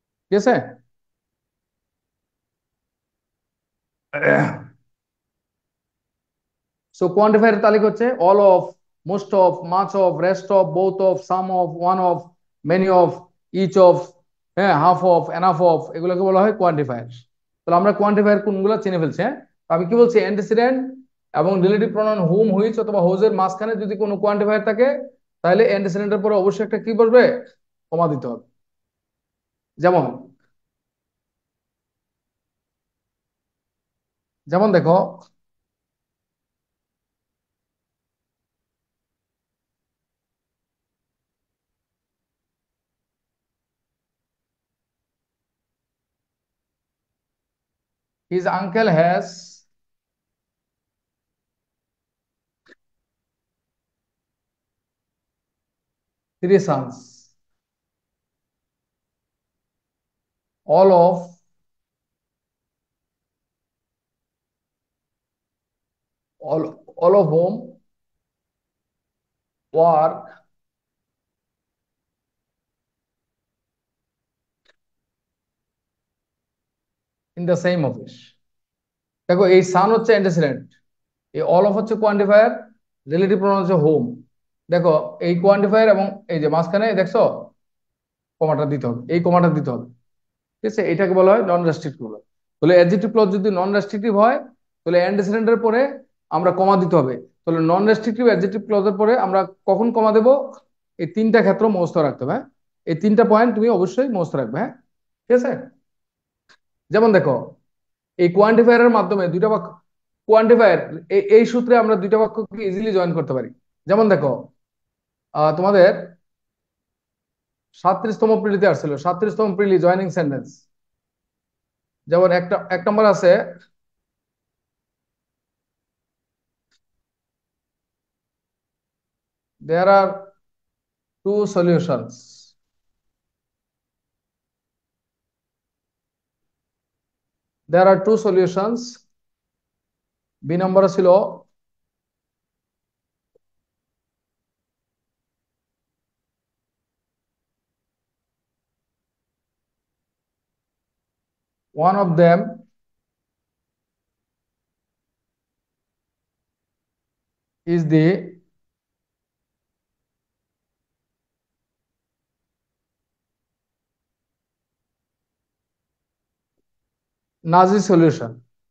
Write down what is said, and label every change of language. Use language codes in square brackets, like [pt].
[bn] ঠিক আছে, so quantifier তালিকা হচ্ছে all of, most of, much of, rest of, both of, some of, one of, many of, each of, হ্যাঁ, half of, enough of, এগুলোকে বলা হয় কোয়ান্টিফায়ার। তাহলে আমরা কোয়ান্টিফায়ার কোনগুলো চিনে ফেলছি। হ্যাঁ, আমি কি বলছি, অ্যান্টিসিডেন্ট এবং রিলেটিভ প্রোনাউন হুম, হুইচ অথবা হোজের মাঝখানে যদি কোনো কোয়ান্টিফায়ার থাকে তাহলে অ্যান্টিসিডেন্টের পরে অবশ্যই একটা কি বসবে, কমা দিতে হবে। যেমন যেমন দেখো, [en] his uncle has 3 sons, all of all of whom work in the same office। [bn] দেখো এই সান হচ্ছে অ্যান্টিসিডেন্ট, এই অল অফ হচ্ছে কোয়ান্টিফায়ার, রিলেটিভ প্রোনাউন হচ্ছে হোম। দেখো এই কোয়ান্টিফায়ার এবং এই যে মাঝখানে দেখছো কমাটা দিতে হবে, এই কমাটা দিতে হবে। ঠিক আছে, এটাকে বলা হয় নন রেস্ট্রিক্টিভ ক্লজ। তাহলে অ্যাডজেক্টিভ ক্লজ যদি নন রেস্ট্রিক্টিভ হয় তাহলে অ্যান্টিসিডেন্টের পরে আমরা কমা দিতে হবে। তাহলে নন রেস্ট্রিক্টিভ অ্যাডজেক্টিভ ক্লজের পরে আমরা কখন কমা দেব? এই তিনটা ক্ষেত্র মুখস্থ রাখতে হবে, হ্যাঁ? এই তিনটা পয়েন্ট তুমি অবশ্যই মুখস্থ রাখবে, হ্যাঁ? ঠিক আছে। যেমন দেখো, এই কোয়ান্টিফায়ারের মাধ্যমে দুইটা বাক্য, কোয়ান্টিফায়ার, এই সূত্রে আমরা দুইটা বাক্যকে ইজিলি জয়েন করতে পারি। যেমন দেখো, তোমাদের 37তম প্রিলিতে আসছিল, 37তম প্রিলি জয়েনিং সেন্টেন্স। যেমন এক নম্বর আছে, [en] there are two solutions. There are two solutions. [bn] B নম্বর ছিল [en] one of them is the Nazi solution.